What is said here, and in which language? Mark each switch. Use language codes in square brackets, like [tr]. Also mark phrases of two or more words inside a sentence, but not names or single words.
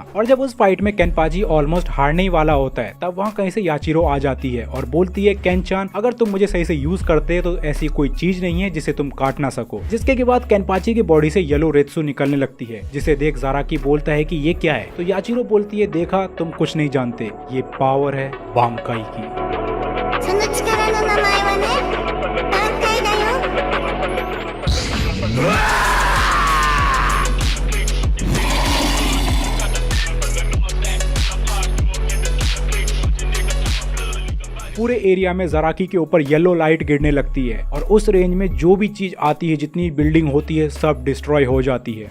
[hi] और जब उस फाइट में केनपाची ऑलमोस्ट हारने ही वाला होता है, तब वहाँ कहीं से याचिरो आ जाती है और बोलती है, केनचान अगर तुम मुझे सही से यूज करते तो ऐसी कोई चीज नहीं है जिसे तुम काट ना सको। जिसके के बाद केनपाची की बॉडी से येलो रेत्सु निकलने लगती है, जिसे देख ज़ाराकी बोलता है कि ये क्या है, तो याचिरो बोलती है, देखा तुम कुछ नहीं जानते, ये पावर है बांकाई की। [ja] その力の名前はね、挽回だよ。 [hi] पूरे एरिया में ज़राकी के ऊपर येलो लाइट गिरने लगती है और उस रेंज में जो भी चीज आती है, जितनी बिल्डिंग होती है, सब डिस्ट्रॉय हो जाती है।